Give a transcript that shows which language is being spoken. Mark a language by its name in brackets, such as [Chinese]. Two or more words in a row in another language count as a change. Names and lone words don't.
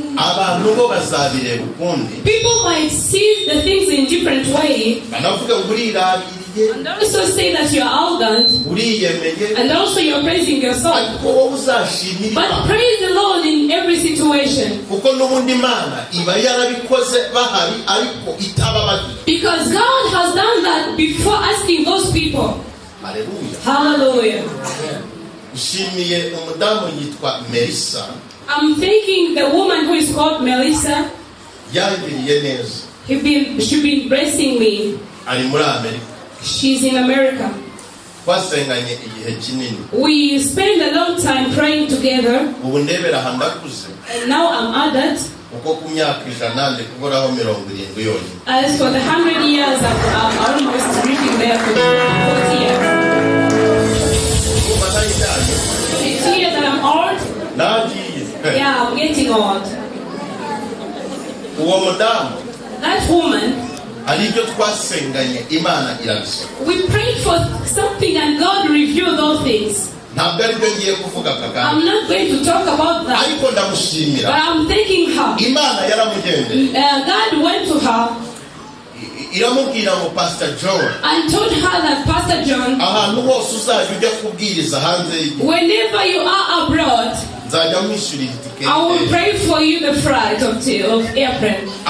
[English] People might see the things in different way, and also say that you are arrogant, and also you are praising yourself. But praise the Lord in every situation, because God has done that before asking those people. Hallelujah. Hallelujah. [Kinyarwanda] Ushimiye umudamu yitwa Melissa. [English] I'm thanking the woman who is called Melissa. [Kinyarwanda] Yangiriye neza. [English] She's been blessing me. [Kinyarwanda] Ari muri Amerika. [English] She's in America. [Kinyarwanda] Twasenganye igihe kinini. [English] We spent a long time praying together. [Kinyarwanda] Ubu ndebera handakuze. [English] And now I'm adult. [Kinyarwanda] Uko ku myaka ijana ndi kuboraho 70 yonyine. [English] As for the 100 years, I'm almost reaching there for 40 years. It's here that I'm old. Yeah, I'm getting old. [Kinyarwanda] Uwo mudamu. [English] That woman. We prayed for something and God revealed those things. I'm not going to talk about that. But I'm thanking her. God went to her and told her that Pastor John, whenever you are abroad, I will pray for you the flight of airplane.